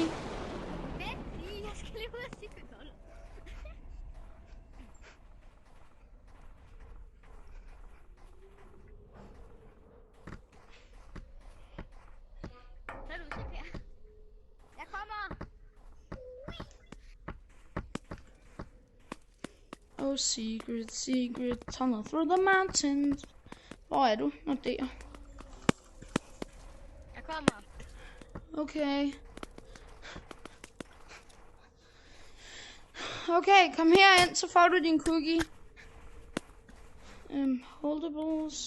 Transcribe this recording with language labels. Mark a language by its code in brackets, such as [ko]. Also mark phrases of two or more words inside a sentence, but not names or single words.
[da] Jeg skal lige ud af Secret Tunnel. Jeg kommer. [en] Oh, secret, secret tunnel through the mountains. [da] Hvor er du? Nå, der. Jeg kommer. Okay. Okay, kom herind, så får du din cookie. Holdables.